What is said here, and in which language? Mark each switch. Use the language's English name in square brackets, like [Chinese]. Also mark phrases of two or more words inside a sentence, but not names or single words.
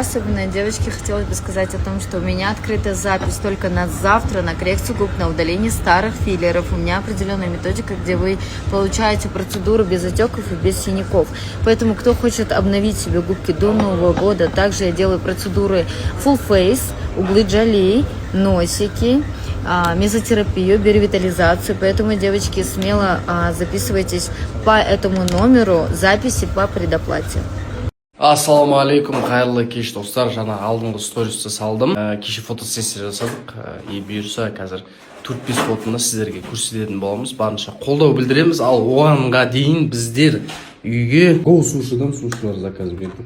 [Russian] Особенно девочки, хотелось бы сказать о том, что у меня открыта запись только на завтра на коррекцию губ, на удаление старых филлеров. У меня определенная методика, где вы получаете процедуру без отеков и без синяков. Поэтому, кто хочет обновить себе губки до Нового года, также я делаю процедуры [English] full face, [Russian] углы джоли, носики, мезотерапию, биоревитализацию. Поэтому, девочки, смело записывайтесь по этому номеру записи по предоплате. [Arabic] السلام عليكم, [Kazakh] қайырлы кеш достар. Жаңа алдыңғы стористі салдым. Кеше фотосессия жасадық. Бұйырса қазір 4-5 фотоны сіздерге көрсететін боламыз. Барынша қолдау білдіреміз. Ал оғанға дейін біздер үйге Go Sushi'дан сушилар заказ бердік.